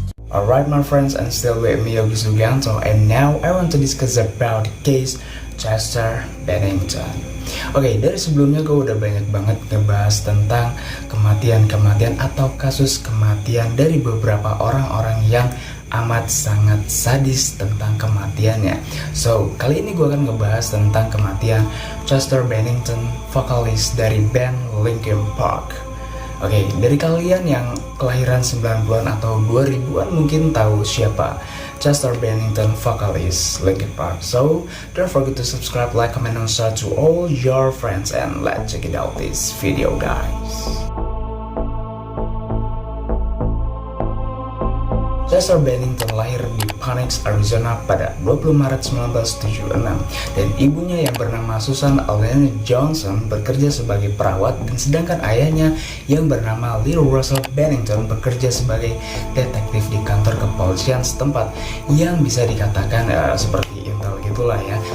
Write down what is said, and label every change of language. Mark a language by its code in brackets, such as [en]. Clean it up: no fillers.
[en] Alright my friends, and still with me Yogi Sugianto, and now I want to discuss about the case Chester Bennington. [id] Oke, dari sebelumnya gue udah banyak banget ngebahas tentang kematian-kematian atau kasus kematian dari beberapa orang-orang yang amat sangat sadis tentang kematiannya. So, kali ini gue akan ngebahas tentang kematian Chester Bennington, vokalis dari band Linkin Park. Oke, dari kalian yang kelahiran 90-an atau 2000-an mungkin tahu siapa Chester Bennington, vokalis Linkin Park. [en] So, don't forget to subscribe, like, comment, and share to all your friends, and let's check it out this video, guys. [id] Chester Bennington lahir di Phoenix, Arizona pada 20 Maret 1976 dan ibunya yang bernama Susan Elaine Johnson bekerja sebagai perawat, dan sedangkan ayahnya yang bernama Little Russell Bennington bekerja sebagai detektif di kantor kepolisian setempat yang bisa dikatakan seperti intel gitulah ya.